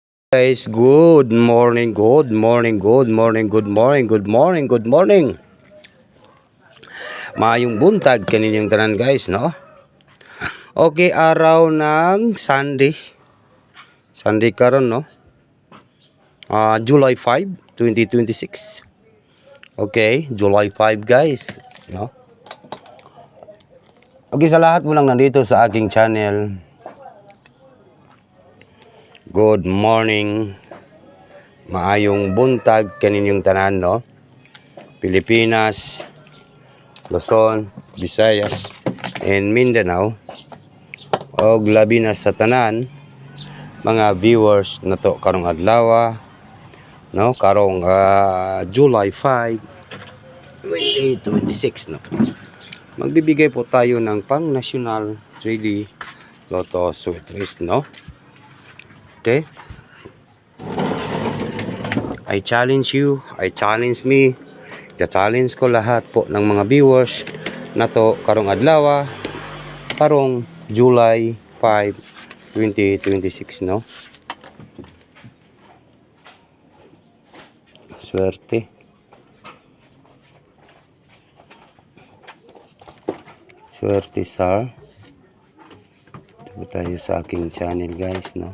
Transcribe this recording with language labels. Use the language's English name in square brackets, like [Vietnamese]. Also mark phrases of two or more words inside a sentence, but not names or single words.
[English] Guys, good morning, good morning, good morning, good morning, good morning, good morning. [Cebuano] Maayong buntag kaninyong tanan guys, no? [Filipino] Okay, araw ng Sunday. [Cebuano] Sunday karon, no? July 5, 2026. [English] Okay, July 5 guys, no? [Filipino] Okay, sa lahat mo lang nandito sa aking channel. [English] Good morning. [Cebuano] Maayong buntag kaninyong tanan, no? Pilipinas, Luzon, Visayas, and Mindanao. Og labi na sa tanan mga viewers na to karong adlaw, no? Karong July 5, 2026, no? [Filipino] Magbibigay po tayo ng pang national 3D Lotto Sweet List, no? [English] Okay? I challenge you, I challenge me, [Filipino] challenge ko lahat po ng mga viewers na to [Cebuano] karong adlaw, karong July 5, 2026, [Filipino] no? Swerte. Swerte, sir. Ito tayo sa aking channel, guys, no?